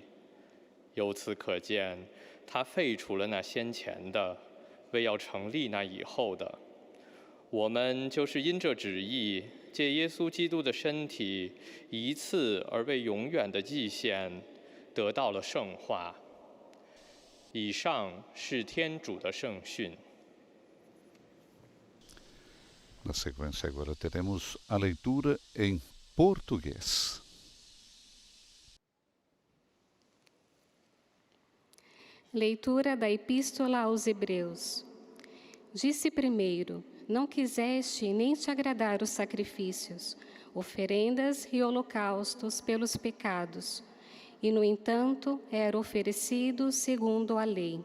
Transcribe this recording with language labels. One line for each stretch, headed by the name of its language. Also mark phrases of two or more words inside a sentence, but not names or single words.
Chinese: 由此可见，他废除了那先前的，为要成立那以后的。我们就是因这旨意，借耶稣基督的身体，一次而为永远的祭献，得到了圣化。以上是天主的圣训。
Portuguese: Na sequência agora teremos a leitura em português. Leitura da Epístola aos Hebreus. Disse primeiro, não quiseste nem te agradar os sacrifícios, oferendas e holocaustos pelos pecados, e, no entanto, era oferecido segundo a lei.